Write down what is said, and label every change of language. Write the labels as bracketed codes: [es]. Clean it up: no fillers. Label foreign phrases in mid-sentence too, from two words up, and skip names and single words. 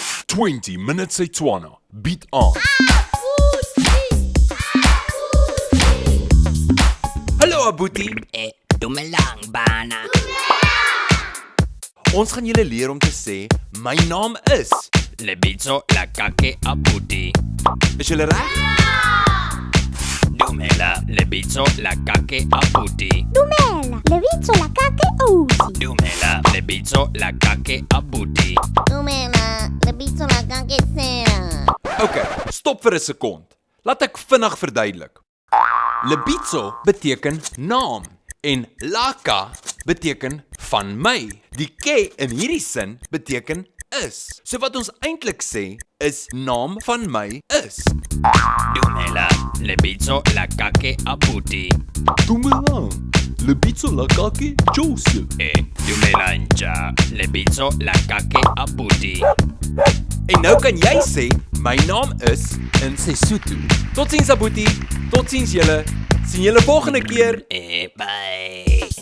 [af] 20 Minutes Setswana bied aan. Hallo Abuti, [st] Dumelang bana. [af] ons gaan julle leer om te sê, my naam is. [st] Lebitso la kake abuti. [af] Is julle reg? [st] Dumela, lebitso la kake abuti. Dumela, lebitso la kake ousi. Dumela, lebitso la kake abuti. Dumela, lebitso la kake sera. [af] Ok, stop vir 'n sekond. Laat ek vinnig verduidelik. Lebitso beteken naam en laka beteken van my. Die ke in hierdie sin beteken is. So wat ons eintlik sê is naam van my is. [st] Dumela, lebitso la kake abuti. Dumelang, lebitso la kake Joseph. Dumela nja, lebitso la kake abuti. [af] En nou kan jy sê my naam is in Sesotho. Totsiens Abuti, totsiens julle. Sien julle volgende keer. Bye.